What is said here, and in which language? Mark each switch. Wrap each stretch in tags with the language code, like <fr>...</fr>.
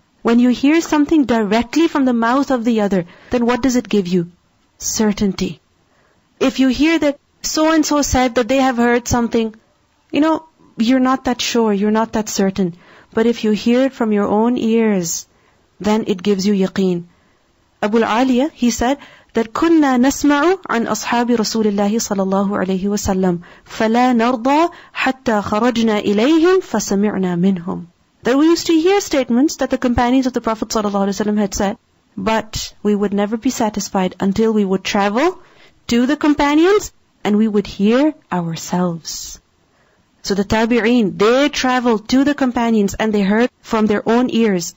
<en>When you hear something directly from the mouth of the other, then what does it give you? Certainty. If you hear that so-and-so said that they have heard something, you're not that sure, you're not that certain. But if you hear it from your own ears, then it gives you yaqeen. Abu al-Aliya, he said that</en> <ar>كُنَّا نَسْمَعُ عَنْ أَصْحَابِ رَسُولِ اللَّهِ صَلَى اللَّهُ عَلَيْهِ وَسَلَّمَ فَلَا نَرْضَى حَتَّى خَرَجْنَا إِلَيْهِمْ فَسَمِعْنَا مِنْهُمْ.</ar> <en>That we used to hear statements that the companions of the Prophet ﷺ had said, but we would never be satisfied until we would travel to the companions and we would hear ourselves. So the tabi'een, they traveled to the companions and they heard from their own ears.</en>